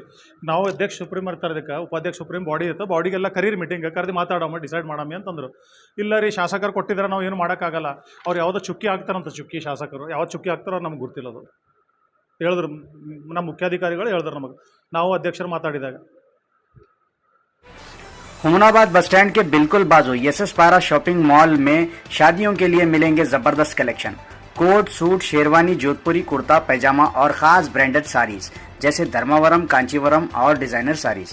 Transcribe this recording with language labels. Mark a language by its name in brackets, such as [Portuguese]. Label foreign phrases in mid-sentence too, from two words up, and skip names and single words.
[Kannada] ನಾವು ಅಧ್ಯಕ್ಷ ಸುಪ್ರೀಂ ಇರ್ತಾರೆ, ಇದಕ್ಕೆ ಉಪಾಧ್ಯಕ್ಷ [English] supreme body [Kannada] ಇರುತ್ತೆ, ಬಾಡಿಗೆಲ್ಲ ಕರೀರಿ ಮೀಟಿಂಗ್ ಕರೆದು ಮಾತಾಡೋಣ, ಡಿಸೈಡ್ ಮಾಡಮ್ಮಿ ಅಂತಂದರು. ಇಲ್ಲ ರೀ, ಶಾಸಕರು ಕೊಟ್ಟಿದ್ದಾರೆ, ನಾವು ಏನು ಮಾಡೋಕ್ಕಾಗಲ್ಲ. ಅವ್ರು ಯಾವುದೋ ಚುಕ್ಕಿ ಹಾಕ್ತಾರಂತ, ಚುಕ್ಕಿ ಶಾಸಕರು ಯಾವ್ದು ಚುಕ್ಕಿ ಹಾಕ್ತಾರೋ ನಮ್ಗೆ ಗೊತ್ತಿಲ್ಲ. ಅದು ಹೇಳಿದ್ರು ನಮ್ಮ ಮುಖ್ಯಾಧಿಕಾರಿಗಳು, ಹೇಳಿದ್ರು ನಮಗೆ, ನಾವು ಅಧ್ಯಕ್ಷರು ಮಾತಾಡಿದಾಗ. [Hindi] हुमनाबाद [English] bus stand [Hindi] के बिल्कुल बाजू SS पारा [English] shopping mall [Hindi] में शादियों के लिए मिलेंगे जबरदस्त कलेक्शन। कोट, सूट, शेरवानी, जोधपुरी कुर्ता पैजामा और खास ब्रांडेड साड़ीज जैसे धर्मावरम, कांचीवरम और डिजाइनर साड़ीज।